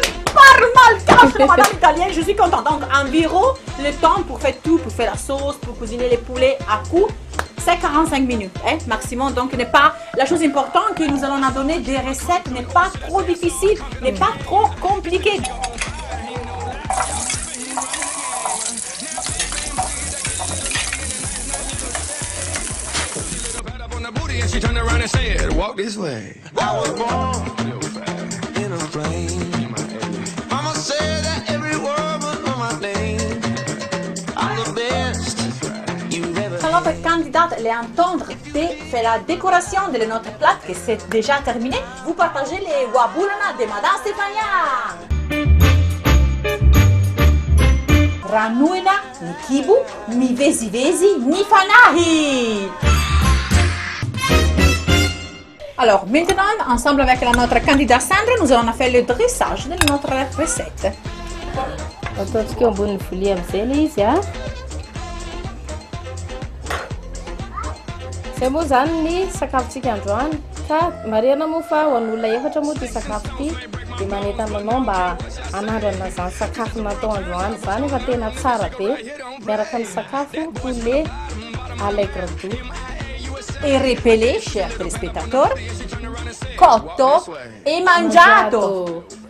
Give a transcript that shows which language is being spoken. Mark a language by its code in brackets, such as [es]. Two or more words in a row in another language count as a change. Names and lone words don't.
[fr] Parle mal, madame italienne, je suis contente. Donc, environ le temps pour faire tout, pour faire la sauce, pour cuisiner les poulets à coup, c'est 45 minutes, hein, maximum. Donc, n'est pas la chose importante que nous allons en donner des recettes, n'est pas trop difficile, n'est pas trop compliqué. [en] She turned around and said, walk this way. I was born in a plane. Mama said that every word was on my name. I'm the best you've ever [fr] Quand notre candidate les entendre faire la décoration de notre plat, que c'est déjà terminé, vous partagez les wabulana de Madame Stefania. Ranuina, ni kibu, ni vesi vesi, ni fanahi. Alors, maintenant, ensemble avec notre candidate Sandra, nous allons faire le dressage de notre recette. [mg] Ataontsika eo ambony vilia amin'izay ilay izy a. Izay moa zany ny sakafontsika androany. Ka marihana moa fa ho an'olona efatra moa ity sakafo ity dia manentana anao mba hanandrana zany sakafo natao androany zany efa tena tsara be miaraka ny sakafo [fr] poulet allegre doux. Et répélez, chers téléspectateurs, [it] cotto e mangiato.